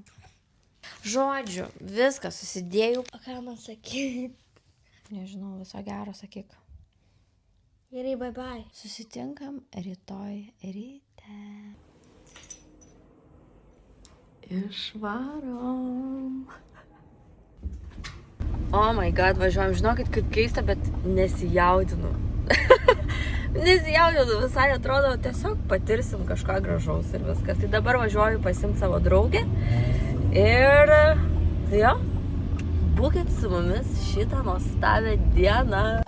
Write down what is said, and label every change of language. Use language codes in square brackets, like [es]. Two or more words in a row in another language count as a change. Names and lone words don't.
[lt] Žodžiu, viską susidėjau. O ką man sakyti? Nežinau, viso gero sakyk. Gerai, [en] bye bye. [lt] Susitinkam rytoj ryte. Išvarom. [en] Oh my god, [lt] važiuojam. Žinokit, kaip keista, bet nesijaudinu. Nesijaudinu, visai atrodo, tiesiog patirsim kažką gražaus ir viskas. Tai dabar važiuoju pasimti savo draugę. Ir jo, būkit su mumis šitą nuostabią dieną.